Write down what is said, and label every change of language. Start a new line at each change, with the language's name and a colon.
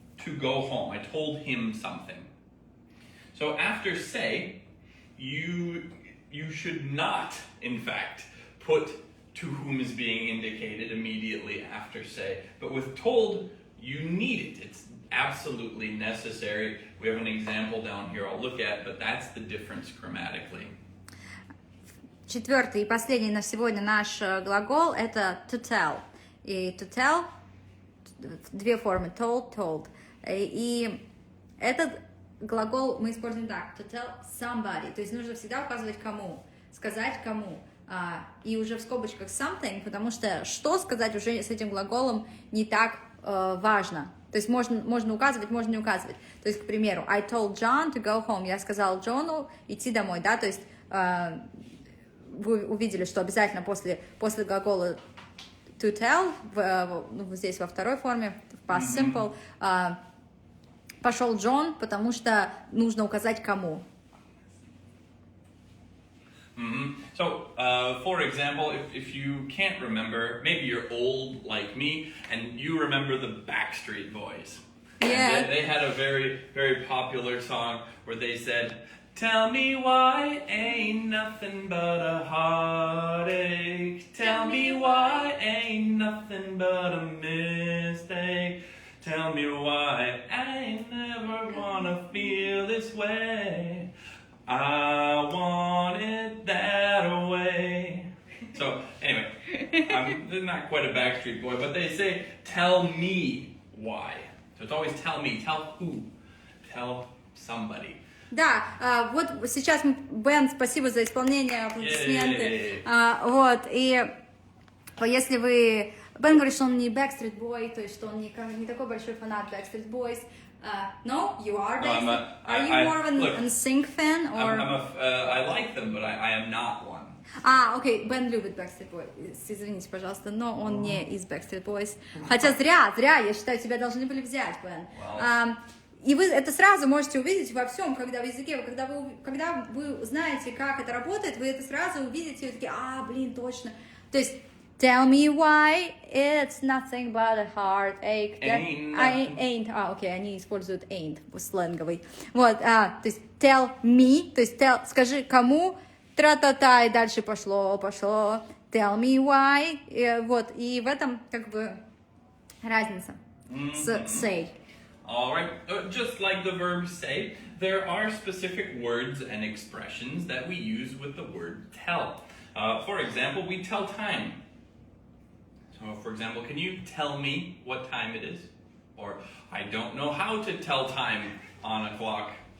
English: To go home. I told him something. So after say, you should not, in fact, put to whom is being indicated immediately after say. But with told, you need it. It's absolutely necessary. We have an example down here I'll look at, but that's the difference grammatically.
Russian: Четвертый и последний на сегодня наш глагол — это to tell. И to tell — две формы: told, told. И этот глагол мы используем так:
English: to tell somebody.
Russian: То есть нужно всегда указывать кому, сказать кому. И уже в скобочках something, потому что что сказать уже с этим глаголом не так важно. То есть можно указывать, можно не указывать. То есть, к примеру,
English: I told John to go home.
Russian: Я сказал Джону идти домой, да, то есть вы увидели, что обязательно после глагола to tell, здесь во второй форме, в past simple, пошел Джон, потому что нужно указать кому.
English: So, for example, if you can't remember, maybe you're old like me, and you remember the Backstreet Boys. Yeah. They had a very, very popular song where they said, tell me why ain't nothing but a heartache. Tell me why ain't nothing but a mistake. Tell me why I never wanna feel this way. I want it that way. So, anyway, I'm not quite a Backstreet Boy, but they say, tell me why. So it's always tell me, tell who, tell somebody.
Russian: Да, вот сейчас, Бен, спасибо за исполнение, аплодисменты. Вот, и если вы... Бен говорит, что он не Backstreet Boy, то есть что он не такой большой фанат Backstreet Boys.
English: No, you are. No, Are you more of an NSYNC fan or? I like them, but I am not one.
Russian: Окей, Бен любит Backstreet Boys, извините, пожалуйста, но он не из Backstreet Boys. Хотя зря, я считаю, тебя должны были взять, Бен. И вы это сразу можете увидеть во всем, когда в языке, когда вы знаете, как это работает, вы это сразу увидите, и вы такие, блин, точно. То есть,
English: tell me why it's nothing but a heartache. Ain't.
Russian: Окей, они используют ain't, сленговый. Вот, то есть,
English: tell me,
Russian: то есть, скажи кому, тра-та-та, и дальше пошло.
English: Tell me why.
Russian: Вот, и в этом, как бы, разница с say.
English: All right, just like the verb say, there are specific words and expressions that we use with the word tell. For example, we tell time. So, for example, can you tell me what time it is? Or, I don't know how to tell time on a clock.